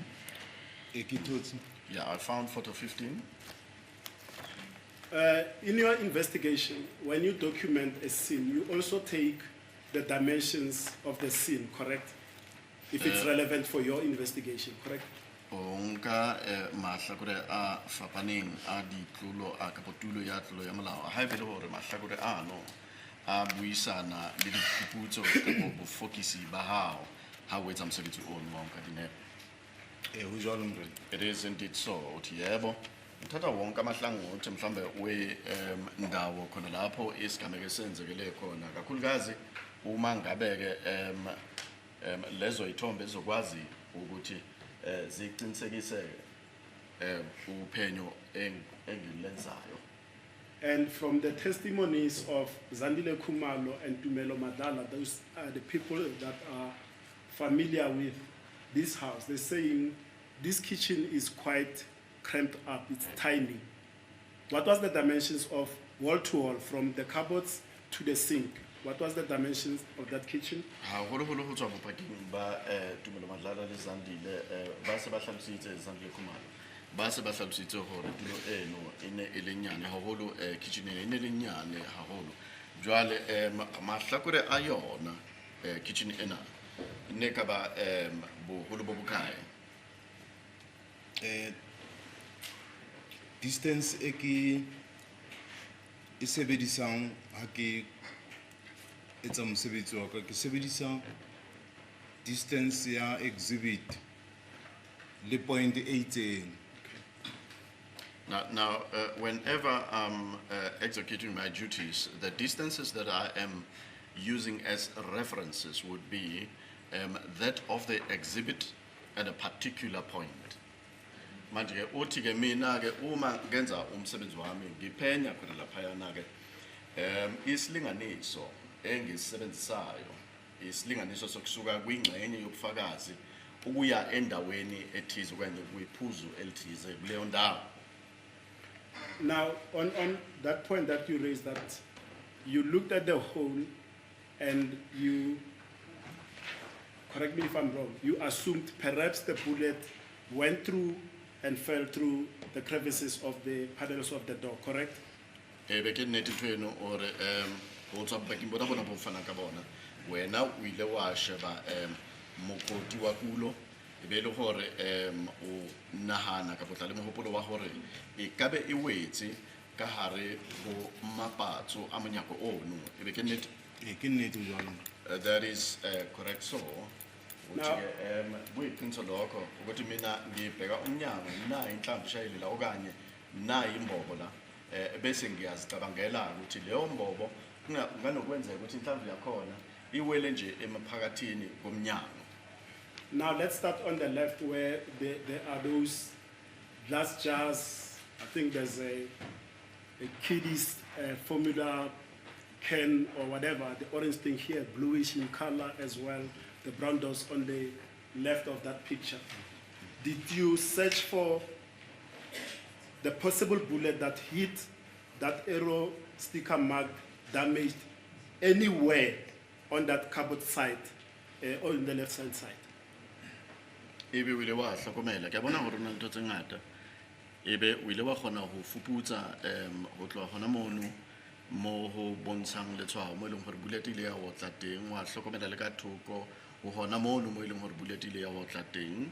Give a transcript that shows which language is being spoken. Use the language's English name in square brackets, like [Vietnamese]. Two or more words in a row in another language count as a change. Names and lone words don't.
[English] Yeah, I found photo 15. In your investigation, when you document a scene, you also take the dimensions of the scene, correct? If it's relevant for your investigation, correct? [Southern Sotho] onka mahlakore a fapaneng a ditlulo a kapotulo ya tlulo ya molao ha e le hore mahlakore ano a buisana le diphuputso ka bofokisi ba hao ha o etsa mosebetsi o no ka dinepe. ho jwalo morena. [English] It is indeed so [Zulu] uthi yebo uthatha wonke amahlangothi mhlambe we ndawo khona lapho isigameko senzekele khona kakhulukazi uma ngabeke lezo ithombe ezokwazi ukuthi ziqinisekise uphenyo engilenzayo. [English] And from the testimonies of Zandile Khumalo and Tumelo Madala, those are the people that are familiar with this house. They're saying this kitchen is quite cramped up, it's tiny. What was the dimensions of wall to wall from the cupboards to the sink? What was the dimensions of that kitchen? [Southern Sotho] Haholo ho tswa bopakeng ba Tumelo Madala le Zandile ba se ba hlalositse Zandile Khumalo ba se ba hlalositse hore tulo eno ene e le nyane haholo kitchen ene e le nyane haholo jwale mahlakore a yona kitchen ena ne ka ba boholo bo bokae. Distance e ke e sebedisang ha ke etsa mosebetsi wa ka ke sebedisa distance ya exhibit le point 18. [English] Now, whenever I'm executing my duties, the distances that I am using as references would be that of the exhibit at a particular point. [Zulu] Manje uthi ke mina ke uma ngenza umsebenzi wami ngiphenya khona laphayana ke isilinganiso engisisebenzisayo isilinganiso sokusuka kwingxenye yobufakazi ukuya endaweni ethize okanye kuyiphuzu elithize kuleyo ndawo. [English] Now, on that point that you raised, that you looked at the hole and you, correct me if I'm wrong, you assumed perhaps the bullet went through and fell through the crevices of the panels of the door, correct? [Southern Sotho] Be ke nnete tweno or ho tswa baking bona bona bo fana ka bona wena o ile wa sheba mokoti wa kulo be le hore o nahana ka botla le mohopolo wa hore e kabe e wetse ka hare go mapatso a monyako ono e be ke nnete. Ke nnete jwalo. [English] That is correct. So Now- [Zulu] buyiqiniso lokho ukuthi mina ngibheka umnyango nayi inhlamvu ishayelela okanye nayi imbobo la bese ngiyazicabangela ukuthi leyo mbobo nganokwenzeka ukuthi inhlamvu yakhona iwele nje emaphakathini komnyango. [English] Now let's start on the left where there are those glass jars. I think there's a kiddies formula can or whatever, the orange thing here, bluish in color as well, the brown dots on the left of that picture. Did you search for the possible bullet that hit that arrow sticker mark damaged anywhere on that cupboard side or in the left hand side? [Southern Sotho] Ebe o ile wa hlokomela ke bona hore na ntho tse ngata ebe o ile wa kgona ho fuputsa ho tloha hona mono mo ho bontshang letshwao mo eleng hore bullet ile ya ho tla teng wa hlokomela le ka thoko ho hona mono mo eleng hore bullet ile ya ho tla teng.